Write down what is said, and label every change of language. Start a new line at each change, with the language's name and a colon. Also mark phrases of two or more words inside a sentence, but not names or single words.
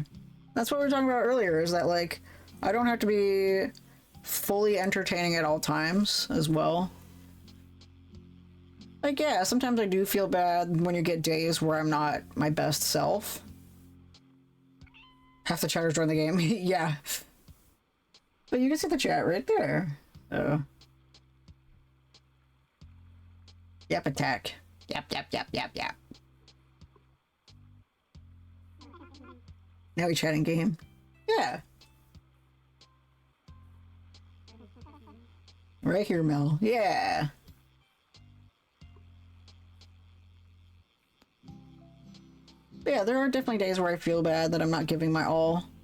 English: That's what we were talking about earlier, is that, like, I don't have to be fully entertaining at all times as well. Like, yeah, sometimes I do feel bad when you get days where I'm not my best self. Half the chatters join the game. Yeah. But you can see the chat right there. So. Yap attack. Yap, yap, yap, yap, yap. Now we chatting game. Yeah. Right here, Mel. Yeah. But yeah, there are definitely days where I feel bad that I'm not giving my all.